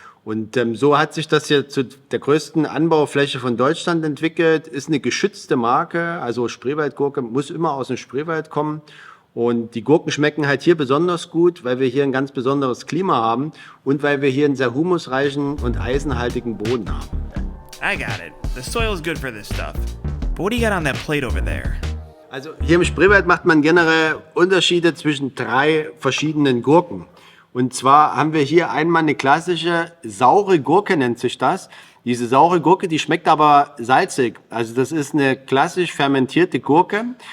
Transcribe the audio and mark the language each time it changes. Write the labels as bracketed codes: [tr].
[de] Und so hat sich das hier zu der größten Anbaufläche von Deutschland entwickelt. Ist eine geschützte Marke, also Spreewaldgurke muss immer aus dem Spreewald kommen. Und die Gurken schmecken halt hier besonders gut, weil wir hier ein ganz besonderes Klima haben und weil wir hier einen sehr humusreichen und eisenhaltigen Boden haben. [en] I got it. The soil's good for this stuff. But what do you got on that plate over there? [de] Also hier im Spreewald macht man generell Unterschiede zwischen 3 verschiedenen Gurken. Und zwar haben wir hier einmal eine klassische saure Gurke, nennt sich das. Diese saure Gurke, die schmeckt aber salzig. Also das ist eine klassisch fermentierte Gurke.